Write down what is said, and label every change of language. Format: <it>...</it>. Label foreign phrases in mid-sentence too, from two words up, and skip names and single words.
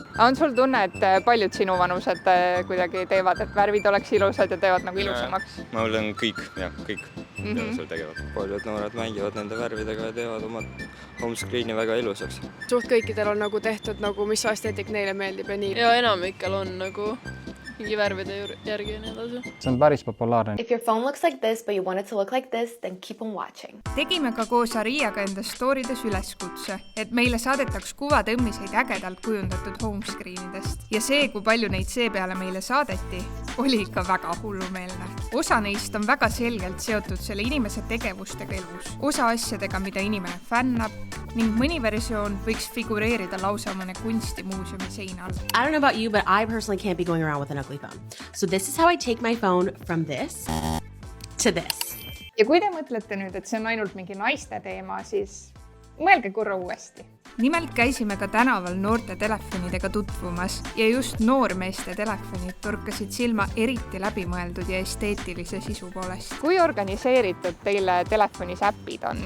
<et>On sul tunne, et paljud sinu vanused kuidagi teevad, et värvid oleks ilusad ja teevad nagu ilusamaks? Ma olen kõik, seal tegevad. Paljud noored mängivad nende värvidega ja teevad oma homescreeni väga ilusaks. Suht kõikidel on nagu tehtud, nagu mis esteetik neile meeldib ja nii. Ja enamikel on nagu mingi värvide järgi ja nii edasi. See on päris populaarne.</et> <en>If your phone looks like this, but you want it to look like this, then keep on watching.</en> <et>Tegime ka koos Ariaga enda storydes üleskutse, et meile saadetaks kuvatõmmiseid ägedalt kujundatud homescreenidest. Ja see, kui palju neid seepeale meile saadeti, oli ikka väga hullumeelne. Osa neist on väga selgelt seotud selle inimese tegevustega elus, osa asjadega, mida inimene fännab, ning mõni versioon võiks figureerida lausa mõne kunstimuuseumi seinal.</et> <en>I don't know about you, but I personally can't be going around with an ugly phone. So this is how I take my phone from this to this.</en> <et>Ja kui te mõtlete nüüd, et see on ainult mingi naiste teema, siis mõelge korra uuesti. Nimelt käisime ka tänaval noorte telefonidega tutvumas ja just noormeeste telefonid torkasid silma eriti läbimõeldud ja esteetilise sisu poolest. Kui organiseeritud teile telefonis äpid on?</et>